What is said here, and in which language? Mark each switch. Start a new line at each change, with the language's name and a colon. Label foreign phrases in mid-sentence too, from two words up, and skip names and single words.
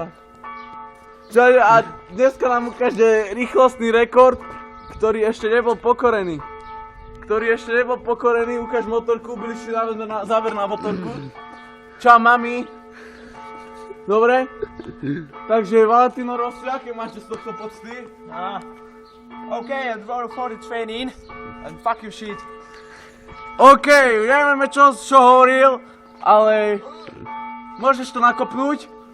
Slovak: A dneska nám ukáže rýchlostný rekord, ktorý ešte nebol pokorený. Ukáž motorku, bližšie záver na motorku. Čau mami. Dobre? Takže Valentino Rossi, aké máte z tohto pocty?
English: Okay, I'm ready for the training. And fuck you shit.
Slovak: OK, nevieme čo hovoril, ale môžeš to nakopnúť?